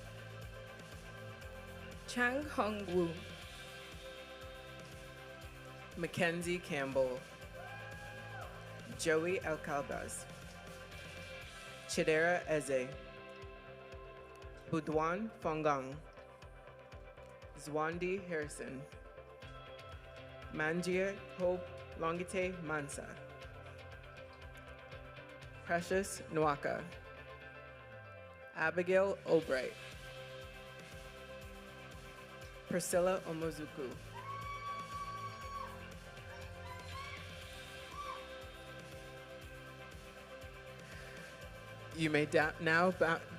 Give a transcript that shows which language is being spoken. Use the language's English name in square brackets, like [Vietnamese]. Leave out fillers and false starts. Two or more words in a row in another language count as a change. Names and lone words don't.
[English] Chang Hong Wu, Mackenzie Campbell, Joey Alcalbas, Chidera Eze, Budwan Fongang, Zwandi Harrison, Manjia Hope Longite Mansa, Precious Nwaka, Abigail Albright, Priscilla Omozuku, you may now bow.